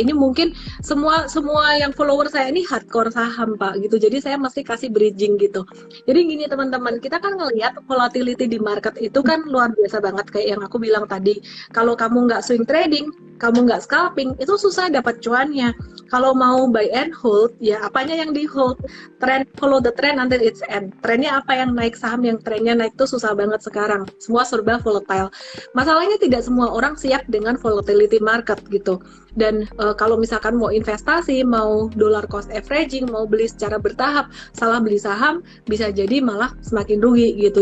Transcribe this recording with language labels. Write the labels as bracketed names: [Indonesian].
[Indonesian] Ini mungkin semua yang follower saya ini hardcore saham Pak gitu, jadi saya mesti kasih bridging gitu. Jadi gini teman-teman, kita kan ngelihat volatility di market itu kan luar biasa banget, kayak yang aku bilang tadi. Kalau kamu nggak swing trading, kamu nggak scalping, itu susah dapat cuannya. Kalau mau buy and hold, ya apanya yang di hold? [English] Trend, follow the trend until its end. [Indonesian] Trennya apa yang naik, saham yang trennya naik tuh susah banget sekarang. Semua serba volatile. Masalahnya tidak semua orang siap dengan volatility market gitu. Dan kalau misalkan mau investasi, mau dollar cost averaging, mau beli secara bertahap, salah beli saham bisa jadi malah semakin rugi gitu.